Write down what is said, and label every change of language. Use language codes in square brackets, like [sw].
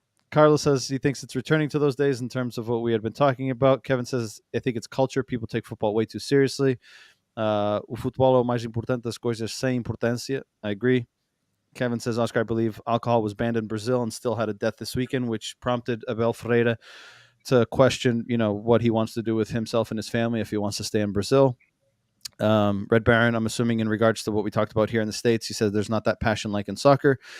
[en] Carlos says he thinks it's returning to those days in terms of what we had been talking about. Kevin says, I think it's culture. People take football way too seriously. [pt] O futebol é o mais importante das coisas sem importância. [en] I agree. Kevin says, Oscar, I believe alcohol was banned in Brazil and still had a death this weekend, which prompted Abel Ferreira to question, what he wants to do with himself and his family if he wants to stay in Brazil. Red Baron, I'm assuming in regards to what we talked about here in the States, he said there's not that passion like in soccer.